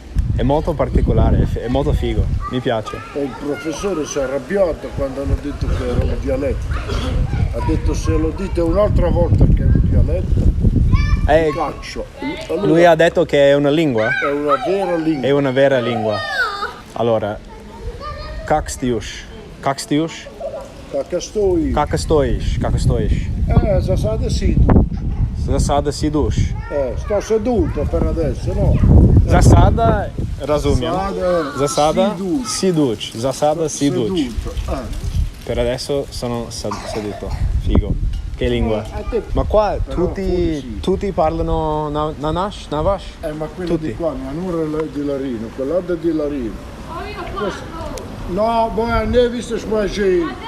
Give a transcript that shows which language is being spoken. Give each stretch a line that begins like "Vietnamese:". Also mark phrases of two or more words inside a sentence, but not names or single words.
Italian: È molto particolare, è molto figo, mi piace. E il professore si è arrabbiato quando hanno detto che era un dialetto. Ha detto se lo dite un'altra volta che è un dialetto, vi caccio. Allora, Lui ha detto che è una lingua? è una vera lingua. È una vera lingua. Allora,
Croatian: kak stiush? Kakastoi. Kako stojiš? Zasada sidu. Zasada si duš.
Italian: Sto seduto per adesso, no?
Croatian: Zasada, razumijem. Zasada siduč. si duč. Zasada si duč.
Italian: Seduto. Per adesso sono seduto. Figo. Che lingua? Ma qua tutti parlano Navash? Ma quello Tutti. di qua, mia nuora è di Larino, quell'altro è di Larino. No, poi ne hai visto spaghetti.